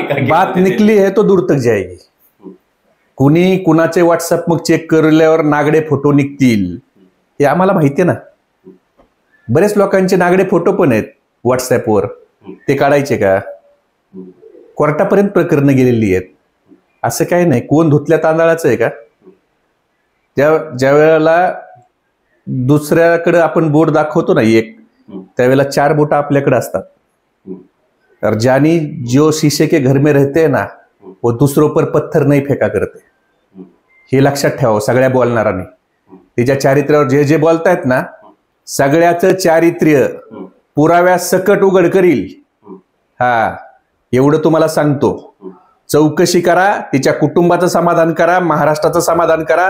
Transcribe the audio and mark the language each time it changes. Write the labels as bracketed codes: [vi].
[hi] बात निकली है तो दूर तक जाएगी. [mr] कुणी कुणाचे व्हॉट्सअप मग चेक करल्यावर नागडे फोटो निघतील हे आम्हाला माहिती आहे ना. बरेच लोकांचे नागडे फोटो पण आहेत व्हॉट्सअपवर, ते काढायचे का? कोर्टापर्यंत प्रकरणं गेलेली आहेत. असं काही नाही, कोण धुतल्या तांदळाचं आहे का? ज्या वेळेला दुसऱ्याकडे आपण बोट दाखवतो ना एक, त्यावेळेला 4 बोट आपल्याकडे असतात. [hi] और जानी जो शीशे के घर में रहते हैं ना, वो दूसरों पर पत्थर नहीं फेका करते. [mr] हे लक्षात ठेवा सगळ्या बोलणारांनी. तिच्या चारित्र्यावर जे जे बोलतायत ना, सगळ्याचं चारित्र्य पुराव्या सकट उघड करील. हा, एवढं तुम्हाला सांगतो. चौकशी करा, तिच्या कुटुंबाचं समाधान करा, महाराष्ट्राचं समाधान करा.